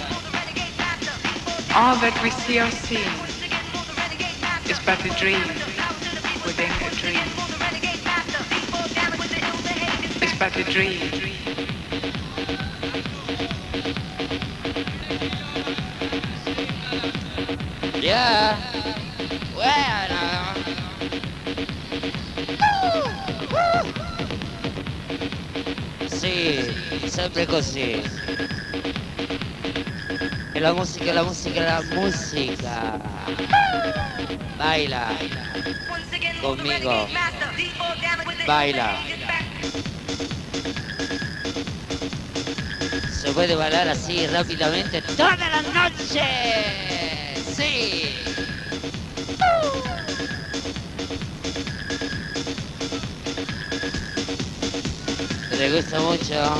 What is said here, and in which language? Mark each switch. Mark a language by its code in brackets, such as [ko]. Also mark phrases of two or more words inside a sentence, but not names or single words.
[en] All that we see or seeing is but a dream within a dream. It's but a dream. Yeah. Well, [it] sì, sempre così. E la musica, la musica, la musica. [es] Baila. Conmigo. Baila. Se puede bailar así rápidamente toda la noche. Sí. ¿Te gusta mucho?